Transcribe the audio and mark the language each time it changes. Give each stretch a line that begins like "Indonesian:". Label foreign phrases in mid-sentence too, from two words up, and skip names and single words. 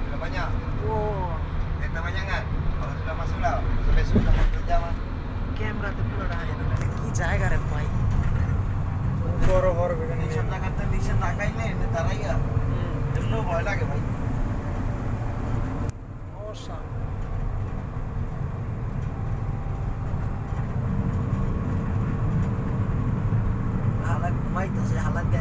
Malay: banyak. Wow, Kereta banyak kan? Kalau sudah masuk lah. Besok dah mau kerja mah.
Bangla: ক্যামেরা তো পুরো রাখে না কি জায়গা রে ভাই বড় বড় বেগানি Nishan জায়গাতে নিচে তাকাইলে এনে দাঁড়াইয়া এমনিও ভয় লাগে ভাই।
English: Awesome.
Bangla: হালাক ঘুমাইতেছে হালাক দেখ।